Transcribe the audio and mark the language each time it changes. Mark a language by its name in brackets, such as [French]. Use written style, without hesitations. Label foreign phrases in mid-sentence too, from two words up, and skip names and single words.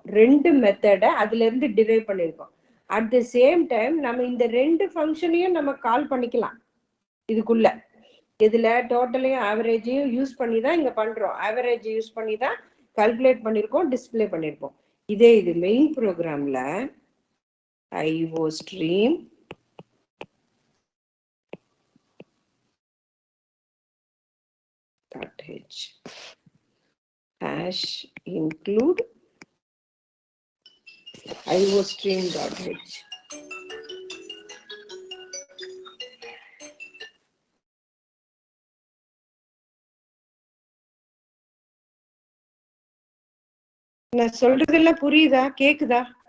[Tamil] 2 மெத்தடை அதுல இருந்து டிரைவ் பண்ணிருக்கோம். [English] at the same time [Tamil] நம்ம இந்த 2 ஃபங்க்ஷனையும் நம்ம கால் பண்ணிக்கலாம் இதுக்குள்ள. இதுல டோட்டலையும் ஆவரேஜையும் யூஸ் பண்ணி தான் இங்க பண்றோம். ஆவரேஜ் யூஸ் பண்ணி தான் கால்குலேட் பண்ணிருக்கோம், டிஸ்பிளே பண்ணிருக்கோம். இதே இது மெயின் ப்ரோக்ராம்ல [English] IO stream .h hash include IO stream.h. [Tamil] நான் சொல்றதெல்லாம் புரியுதா? கேக்குதா?